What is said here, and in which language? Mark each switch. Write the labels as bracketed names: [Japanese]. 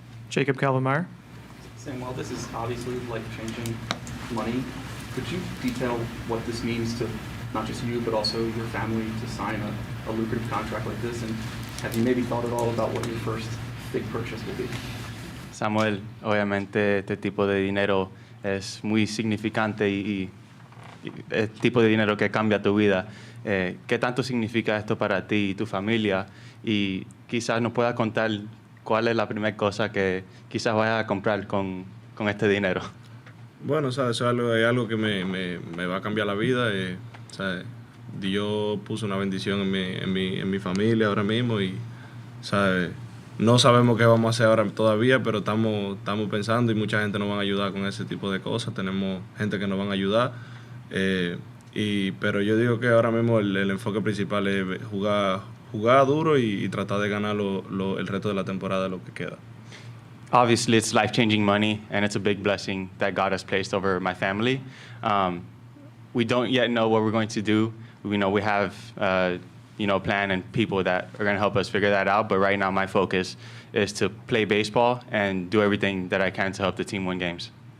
[English] Jacob Calvin-Meyer? Samuel, this is obviously life-changing money. Could you detail what this means to not just you, but also your family, to sign a lucrative contract like this? And have you maybe thought at all about what your first big purchase will be? [Spanish] Samuel, obviamente este tipo de dinero es muy significante y el tipo de dinero que cambia tu vida. ¿Qué tanto significa esto para ti y tu familia? Y quizás nos puedas contar cuál es la primera cosa que quizás vayas a comprar con este dinero. Bueno, ¿sabes? Es algo que me va a cambiar la vida. ¿Sabes? Dios puso una bendición en mi familia ahora mismo y, ¿sabes? No sabemos qué vamos a hacer ahora todavía, pero estamos pensando, y mucha gente nos va a ayudar con ese tipo de cosas. Tenemos gente que nos van a ayudar. Pero yo digo que ahora mismo el enfoque principal es jugar duro y tratar de ganar el resto de la temporada, lo que queda. [English] Obviously, it's life-changing money, and it's a big blessing that God has placed over my family. We don't yet know what we're going to do. We know we have, plan and people that are going to help us figure that out. But right now, my focus is to play baseball and do everything that I can to help the team win games.